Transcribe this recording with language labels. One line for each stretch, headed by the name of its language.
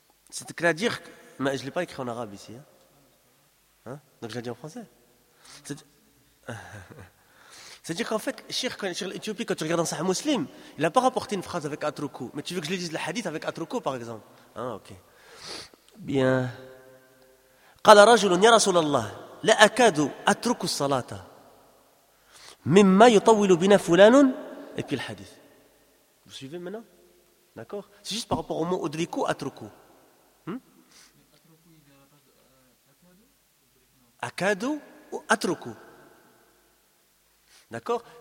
French: C'est-à-dire que, mais je ne l'ai pas écrit en arabe ici. Hein? Donc je l'ai dit en français. C'est-à-dire qu'en fait, Cheikh l'Éthiopie, quand tu regardes dans Sahih Muslim, il n'a pas rapporté une phrase avec atroko. Mais tu veux que je lui dise le hadith avec atroko, par exemple? Ah, ok. Bien.
Arabic: قال رجل يا رسول الله لا اكاد اترك الصلاه مما يطول بنا فلان
French: et puis le hadith. Vous suivez maintenant? D'accord? C'est juste par rapport au mot odriku atruku. Akadu ou atruku. D'accord?